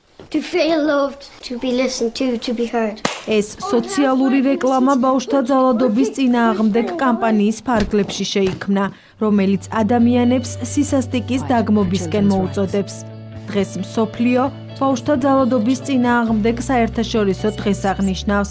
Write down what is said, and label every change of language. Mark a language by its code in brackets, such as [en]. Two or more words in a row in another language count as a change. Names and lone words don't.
[en] To feel loved, to be listened to be heard. [ka] ეს სოციალური რეკლამა ბავშვთა ძალადობის წინააღმდეგ კამპანიის ფარგლებში შეიქმნა, რომელიც ადამიანებს სისასტიკის დაგმობისკენ მოუწოდებს. დღეს მსოფლიო ბავშვთა ძალადობის წინააღმდეგ საერთაშორისო დღეს აღნიშნავს.